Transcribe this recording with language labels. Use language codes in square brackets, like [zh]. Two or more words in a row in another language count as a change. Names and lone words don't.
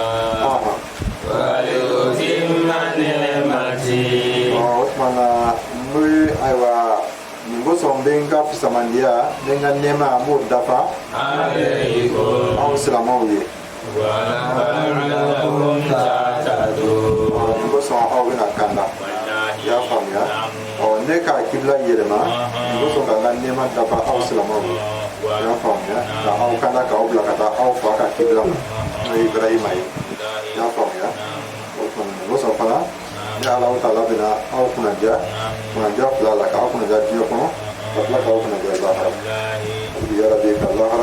[ar] وليتم نعمتي [bm] o tuma na n bɛ ayiwa nin kosɔn n bɛ n ka fisamandiya n bɛ n ka nɛɛma n b'o dafa [ar] عليكم [bm] aw silamɛw ye [ar] ولعلكم تهتدون [bm] nin kosɔn aw bɛna kanda i y'a faamuya ne ka kibla yɛlɛma nin kosɔn ka n ka nɛɛma dafa aw silamɛw ye i y'a faamuya ka aw kanda k'aw bila ka taa aw fa ka kibla ma n'o ye Ibrahima ye i y'a faamuya o tuma nin kosɔn fana ni Alahu Taala bɛna aw kunadiya fila la k'aw kunadiya diɲɛ kɔnɔ ka tila k'aw kunadiya lahara [ar] يا رب [bm] ka lahara